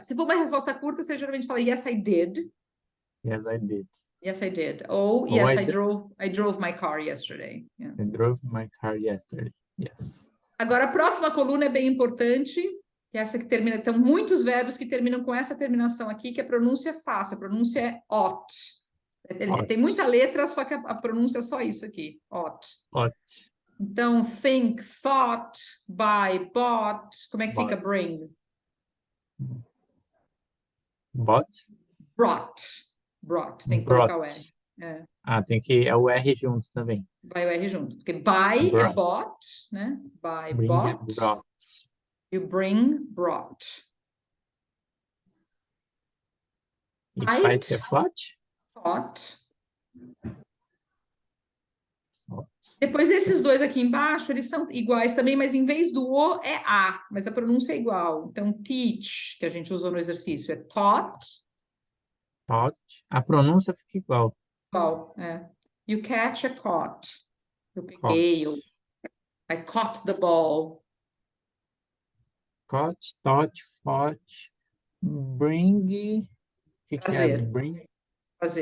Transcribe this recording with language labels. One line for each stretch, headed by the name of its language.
Portuguese: Se for uma resposta curta, você geralmente fala
English: yes, I did. Yes, I did. Yes, I did. Oh, yes, I drove my car yesterday. Yeah. I drove my car yesterday. Yes.
Portuguese: Agora, a próxima coluna é bem importante, que é essa que termina. Então, muitos verbos que terminam com essa terminação aqui, que a pronúncia é fácil. A pronúncia é ought. Tem muita letra, só que a pronúncia é só isso aqui.
English: Ought. Ought.
Portuguese: Então, think, thought, buy, bought. Como é que fica bring?
English: Bought?
Portuguese: Brought. Tem que colocar o R. Tem que o R junto também. Vai o R junto. Porque buy é bought, né? Buy, bought.
English: You bring, brought.
Portuguese: E fight é fought?
English: Thought.
Portuguese: Depois esses dois aqui embaixo, eles são iguais também, mas em vez do O é A, mas a pronúncia é igual. Então, teach, que a gente usou no exercício, é taught. Taught. A pronúncia fica igual.
English: Igual, You catch a caught.
Portuguese: Eu peguei,
English: I caught the ball. Caught, taught, fought, bring.
Portuguese: O que é bring? Trazer.